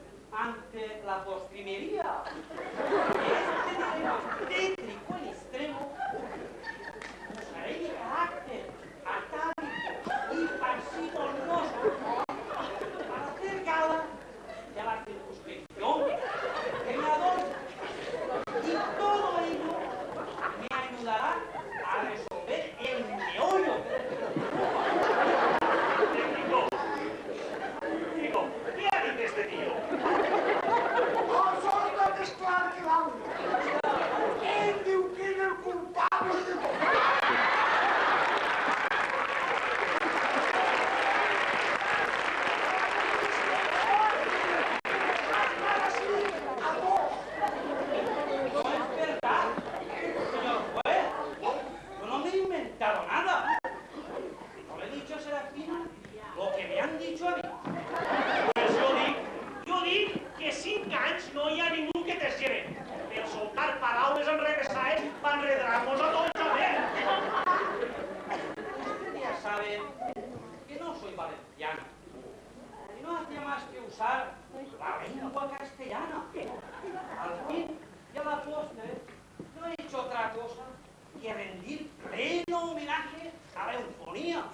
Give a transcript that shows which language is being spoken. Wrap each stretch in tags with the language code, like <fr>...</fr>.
<es>Ante la postrimería de este dilema tétrico en extremo, usaré mi carácter atávico y parsimonioso para hacer gala de la circunscripción que me adorna. Y todo ello me ayudará a resolver el meollo.</es> <ca>Digo, què ha dit este tío? El sol no és clar que l'aigua. Ell diu que és el culpable de tot.</ca> <es>No es verdad, señor juez. Yo no me he inventado nada. No le he dicho a Serafina lo que me han dicho a mí.</es> <ca>Pues jo dic que 5 anys no hi ha ningú que t'esgere. Per soltar paraules enrevessades va enredar-nos a tots</ca> <es>a ver. Ustedes ya saben que no soy valenciano. Y no hacía más que usar la lengua castellana. Al fin y a la postre no he hecho otra cosa que rendir pleno homenaje a la eufonía.</es>